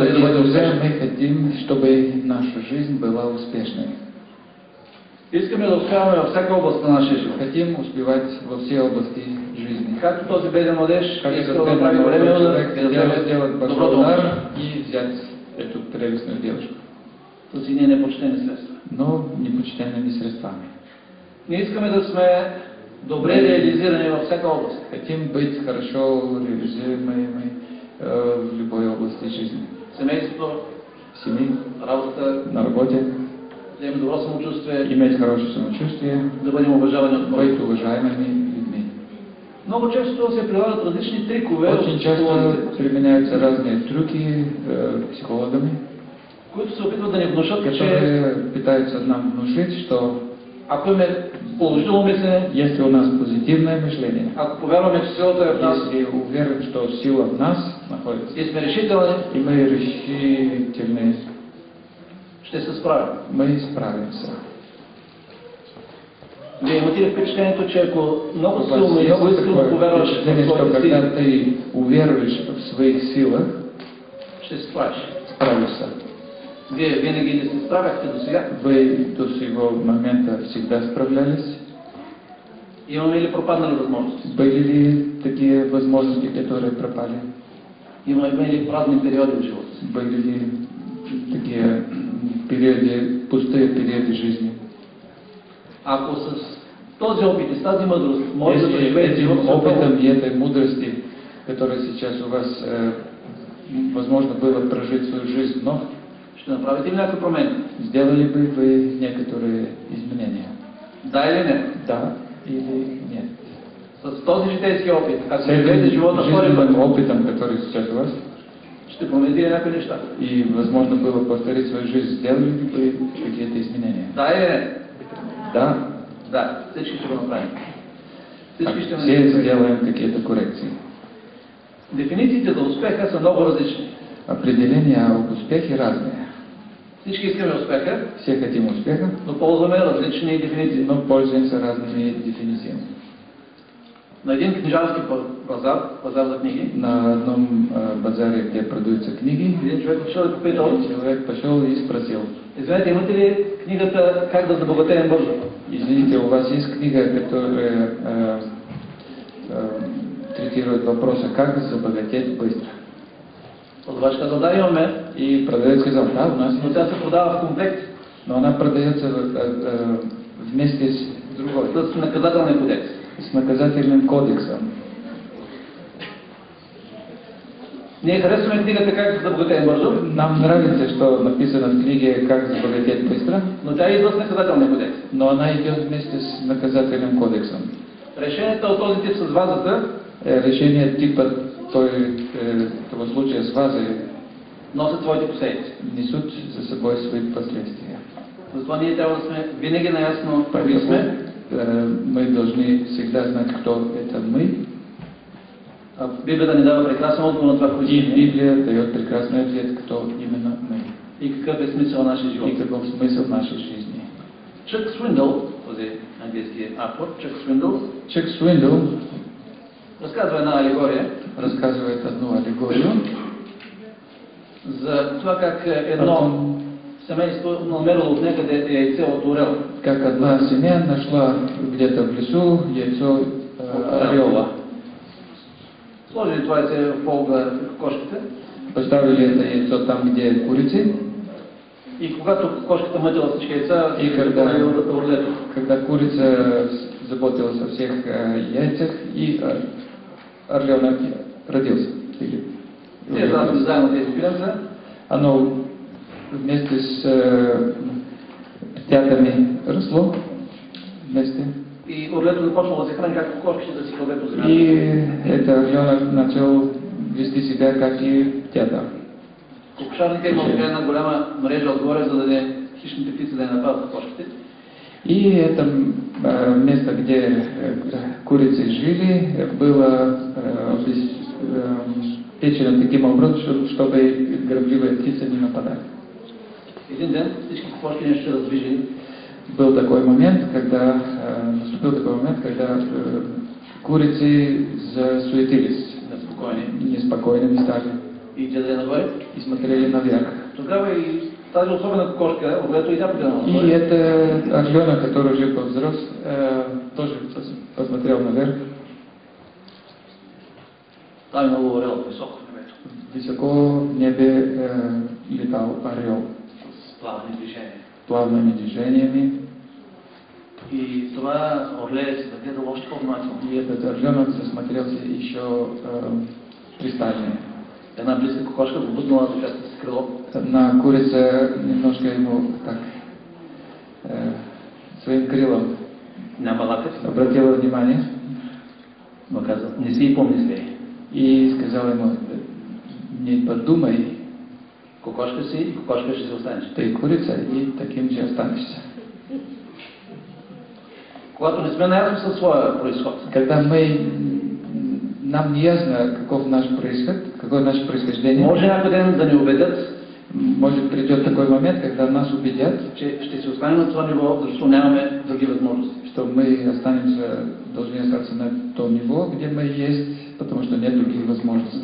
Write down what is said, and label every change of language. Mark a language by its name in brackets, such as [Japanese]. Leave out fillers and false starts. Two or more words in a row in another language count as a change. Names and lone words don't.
[Russian] Дорогие [Bulgarian] бъде [Russian] друзья, [Bulgarian] успешен. [Russian] мы хотим, чтобы наша жизнь была успешной. [Bulgarian] Искаме да успяваме във всяка област на нашия живот. [Russian] Хотим успевать во все области жизни. [Bulgarian] Както този беден младеж [Russian] Как [Bulgarian] иска [Russian] этот [Bulgarian] да направи [Russian] бедный [Bulgarian] големия [Russian] молодой [Bulgarian] удар, [Russian] человек [Bulgarian] и да вземе [Russian] сделать большой [Bulgarian] доброто [Russian] удар [Bulgarian] момче. [Russian] и взять эту прелестную девушку. [Bulgarian] То си ние непочтени средства. [Russian] Но непочтенными средствами. [Bulgarian] Ние искаме да сме добре реализирани във всяка област. [Russian] Хотим быть хорошо реализуемыми в любой области жизни. [Bulgarian] Семейството, [Russian] В семье, [Bulgarian] работата, [Russian] на работе, [Bulgarian] да имаме добро самочувствие, [Russian] иметь хорошее самочувствие, [Bulgarian] да бъдем уважавани от хората. [Russian] быть уважаемыми людьми. [Bulgarian] Много често се прилагат различни трикове от [Russian] Очень часто [Bulgarian] психолозите, [Russian] применяются разные трюки психологами, [Bulgarian] които се опитват да ни внушат, че [Russian] которые пытаются нам внушить, что [Bulgarian] ако имаме положително мислене, [Russian] если у нас позитивное мышление, [Bulgarian] ако повярваме, че силата е в нас [Russian] если уверен, что сила в нас находится, [Bulgarian] и сме решителни, [Russian] и мы решительны, [Bulgarian] ще се справим. [Russian] мы справимся. [Bulgarian] Вие имате ли впечатлението, че ако много [Russian] У вас [Bulgarian] силно и [Russian] есть [Bulgarian] много искрено [Russian] такое [Bulgarian] повярваш [Russian] впечатление, [Bulgarian] в [Russian] что [Bulgarian] своите [Russian] когда [Bulgarian] сили, [Russian] ты уверуешь в своих силах, [Bulgarian] ще се справиш. [Russian] справишься. [Bulgarian] Вие винаги не се справяхте до сега. [Russian] Вы до сего момента всегда справлялись? [Bulgarian] Имаме ли пропаднали възможности? [Russian] Были ли такие возможности, которые пропали? [Bulgarian] Имаме ли празни периоди в живота си? [Russian] Были ли такие периоды, пустые периоды жизни? [Bulgarian] Ако с този опит и с тази мъдрост може да [Russian] Если [Bulgarian] преживеете [Russian] этим [Bulgarian] живота си [Russian] опытом [Bulgarian] отново, [Russian] и этой мудрости, которая сейчас у вас, возможно, было прожить свою жизнь вновь, [Bulgarian] ще направите ли някакви промени? [Russian] сделали бы вы некоторые изменения? [Bulgarian] Да или не? [Russian] Да или нет? [Bulgarian] С този житейски опит, ако [Russian] С [Bulgarian] живеете [Russian] этим [Bulgarian] живота втори път, [Russian] жизненным опытом, который сейчас у вас, [Bulgarian] ще промените ли някакви неща? [Russian] и возможно было повторить свою жизнь, сделали ли вы какие-то изменения? [Bulgarian] Да или не? [Russian] Да, [Bulgarian] Да, всички ще го направим. Всички ще [Russian] все [Bulgarian] направим. [Russian] сделаем какие-то коррекции. [Bulgarian] Дефинициите за успеха са много различни. [Russian] Определения об успехе разные. [Bulgarian] Всички искаме успеха, [Russian] Все хотим успеха, [Bulgarian] но ползваме различни дефиниции. [Russian] но пользуемся разными дефинициями. [Bulgarian] На един книжарски пазар за книги, [Russian] На одном базаре, где продаются книги, [Bulgarian] един човек отишъл и попитал: [Russian] человек пошел и спросил: [Bulgarian] извинете, имате ли книгата "Как да забогатеем бързо"? [Russian] извините, у вас есть книга, которая третирует вопросы, как забогатеть быстро? [Bulgarian] Продавач казал: да, имаме, [Russian] И продавец сказал: да, у нас [Bulgarian] но [Russian] есть. [Bulgarian] тя се продава в комплект [Russian] Но она продается вместе с другой, [Bulgarian] с наказателния кодекс. [Russian] с наказательным кодексом. [Bulgarian] Ние харесваме книгата "Как да забогатеем бързо", [Russian] Нам нравится, что написано в книге «Как забогатеть быстро», [Bulgarian] но тя идва с наказателния кодекс. [Russian] но она идет вместе с наказательным кодексом. [Bulgarian] Решенията от този тип с вазата [Russian] Решение типа того случая с вазой [Bulgarian] носят своите последици. [Russian] несут за собой свои последствия. [Bulgarian] Затова ние трябва да сме винаги наясно кои [Russian] Поэтому [Bulgarian] сме. [Russian] мы должны всегда знать, кто это мы. [Bulgarian] А Библията ни дава прекрасен отговор на това, кои [Russian] И [Bulgarian] сме [Russian] Библия дает прекрасный ответ, кто именно мы. [Bulgarian] и какъв е смисъл на нашия живот. [Russian] И каков смысл нашей жизни. [Bulgarian] Чък Свиндъл, този английски автор, Чък Свиндъл, [Russian] Чак Свиндъл [Bulgarian] разказва една алегория [Russian] рассказывает одну аллегорию [Bulgarian] за това как едно семейство намерило от някъде яйце от орел. [Russian] как одна семья нашла где-то в лесу яйцо орела. [Bulgarian] Сложили това яйце в полга кошките [Russian] Поставили это яйцо там, где курицы, [Bulgarian] и когато кошката мътила всички яйца, [Russian] И когда- [Bulgarian] орлето. [Russian] когда курица заботилась о всех яйцах, и орленок родился. [Bulgarian] Или Те израсли заедно тези пиленца [Russian] оно вместе с птятами росло вместе. [Bulgarian] и орлето започнало да се храни, както кошките да си кладе по земята. [Russian] И это орленок начал вести себя как и птята. [Bulgarian] Кокошарника имал така една голяма мрежа отгоре, за да даде хищните птици да я нападат кошките. [Russian] И это место, где курицы жили, было обеспечено таким образом, чтобы грабливые птицы не нападали. [Bulgarian] Един ден всички кокошки нещо се раздвижили. [Russian] Был такой момент, наступил такой момент, когда курицы засуетились, неспокойными стали [Bulgarian] И гледали нагоре. [Russian] и смотрели наверх. [Bulgarian] Тогава и тази особена кокошка, когато и тя погледнала [Russian] И [Bulgarian] нагоре. [Russian] это орленок, который уже повзрос, тоже посмотрел наверх. [Bulgarian] Там е много орел високо в небето. [Russian] Высоко в небе летал орел [Bulgarian] С плавни движения. [Russian] плавными движениями. [Bulgarian] И това орле се нагледало още по-внимателно. [Russian] И этот орленок засмотрелся еще пристальнее. [Bulgarian] Една близка кокошка го буднала така с крило. [Russian] Одна курица немножко ему так своим крылом [Bulgarian] Няма лакът. [Russian] обратила внимание [Bulgarian] Но каза, не си и помисли. [Russian] и сказала ему: не подумай, [Bulgarian] Кокошка си и кокошка ще се останеш. [Russian] ты курица и таким же останешься. [Bulgarian] Когато не сме наясно със своя произход, [Russian] Когда нам не ясно, каков наш происход, какое наше происхождение, [Bulgarian] може някой ден да ни убедят, [Russian] может придет такой момент, когда нас убедят, [Bulgarian] че ще се останем на това ниво, защото нямаме други възможности. [Russian] что мы должны остаться на том niveau, где мы есть, потому что нет других возможностей.